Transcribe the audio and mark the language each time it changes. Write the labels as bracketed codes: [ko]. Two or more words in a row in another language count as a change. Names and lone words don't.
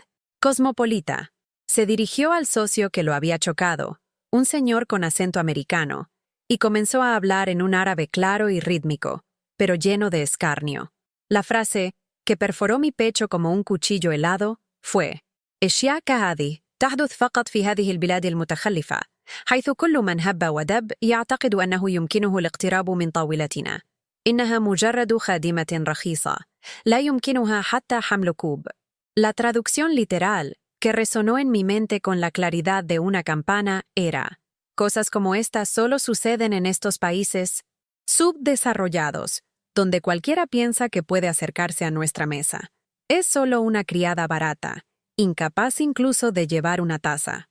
[es] Cosmopolita. Se dirigió al socio que lo había chocado, un señor con acento americano, y comenzó a hablar en un árabe claro y rítmico, pero lleno de escarnio. La frase, que perforó mi pecho como un cuchillo helado, fue: [ar] "أشياء كهذه تحدث فقط في هذه البلاد المتخلفة، حيث كل من هب ودب يعتقد أنه يمكنه الاقتراب من طاولتنا. إنها مجرد خادمة رخيصة، لا يمكنها حتى حمل كوب". [es] La traducción literal, que resonó en mi mente con la claridad de una campana, era: cosas como estas solo suceden en estos países subdesarrollados, donde cualquiera piensa que puede acercarse a nuestra mesa. Es solo una criada barata, incapaz incluso de llevar una taza.